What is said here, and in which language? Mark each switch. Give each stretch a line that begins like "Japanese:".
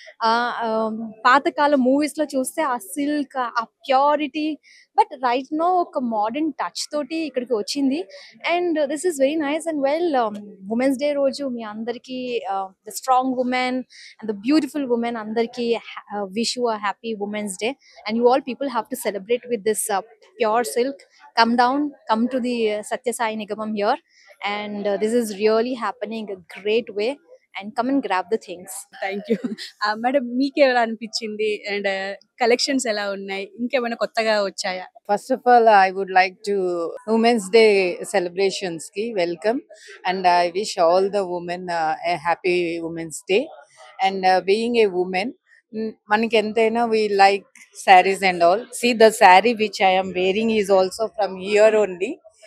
Telugu: ఆ ఆ, పాతకాల మూవీస్ లో చూస్తే ఆ సిల్క్ ఆ ప్యూరిటీ,
English: but right now
Telugu: ఒక మోడర్న్ టచ్ తోటి ఇక్కడికి వచ్చింది.
English: And this is very nice. And well, women's day
Telugu: రోజు మీ అందరికి
English: the strong women and the beautiful women
Telugu: అందరికి
English: Wish you a happy women's day. And you all people have to celebrate with this pure silk. Come down, come to the Satya Sai Nigamam here, and this is really happening a great way. And come and grab the things. Thank you.
Telugu: Madam మీకు ఎలా అనిపించింది and collections ఎలా ఉన్నాయి, ఇంకేమైనా కొత్తగా వచ్చాయా?
English: First of all, I would like to Women's Day celebrations ki welcome, and I wish all the women a happy Women's Day. And being a woman,
Telugu: maniki enteina
English: we like sarees and all. See, the saree which I am wearing is also from here only.